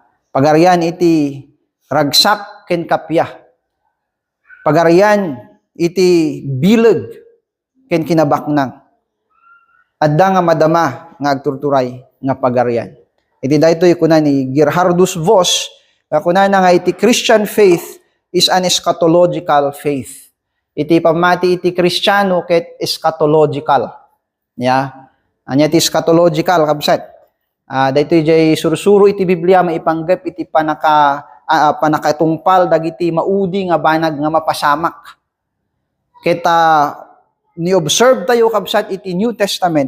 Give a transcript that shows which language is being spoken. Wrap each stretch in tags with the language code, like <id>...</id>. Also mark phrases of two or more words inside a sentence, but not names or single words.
<ilo>Pagarian iti ragsak ken kapya. Pagarian iti bileg ken kinabaknang. Adda nga madama nga agturturay nga pagarian. Iti daytoy kuna ni Gerhardus Voss kuna nga iti</ilo> <en>Christian faith is an eschatological faith.</en> <ilo>Iti pamati iti Kristiyano ket eschatological. Ya. Anya iti eschatological kabsat. Daytoy jay sursuro iti Biblia maipanggep iti panakatungpal dagiti maudi nga banag nga mapasamak. Kita ni-observe tayo kabsat iti New Testament.</ilo>